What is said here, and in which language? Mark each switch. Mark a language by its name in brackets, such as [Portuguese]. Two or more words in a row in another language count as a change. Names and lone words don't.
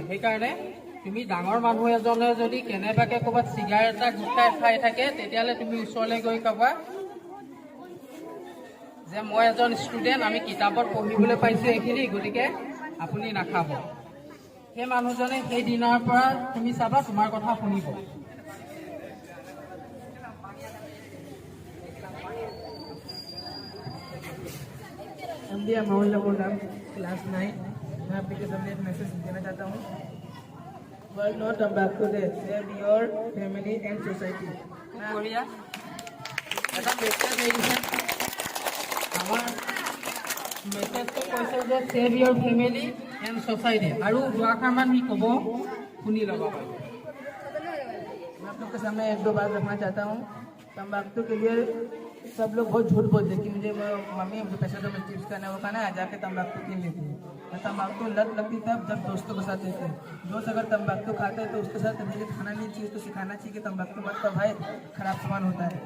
[Assamese] সেইকাৰণে তুমি ডাঙৰ মানুহ এজনে যদি কেনেবাকৈ ক'ৰবাত চিগাৰেট এটা গুটখাই খাই থাকে তেতিয়াহ'লে তুমি ওচৰলৈ গৈ ক'বা যে মই এজন ষ্টুডেণ্ট, আমি কিতাপত পঢ়িবলৈ পাইছোঁ এইখিনি, গতিকে আপুনি নাখাব। সেই মানুহজনে সেই দিনৰ পৰা তুমি চাবা তোমাৰ কথা শুনিব। [Hindi] अंबिया मोहल्ला बोल रहा हूँ, क्लास 9। मैं आपके सामने एक मैसेज देना चाहता हूँ। [English] world no tobacco day, save your family and society. [Assamese] বঢ়িয়া এটা মেছেজ আহিছে আমাৰ, মেছেজটো কৈছে যে [English] save your family and society, [Assamese] আৰু দুআষাৰমান সি ক'ব, শুনি ল'ব। [Hindi] मैं आप लोग के सामने एक दो बात रखना चाहता हूँ। तम्बाकू के लिए सब लोग बहुत झूठ बोलते हैं कि मुझे मम्मी मुझे पैसा दो, मैं चिप्स खाना है वो खाना है, जाके तम्बाकू कीन लेती है। और तम्बाकू लत लगती तब जब दोस्तों के साथ रहते हैं। दोस्त अगर तम्बाकू खाता है तो उसके साथ मुझे खाना नहीं चाहिए, तो सिखाना चाहिए कि तम्बाकू मत खाओ भाई, खराब सामान होता है।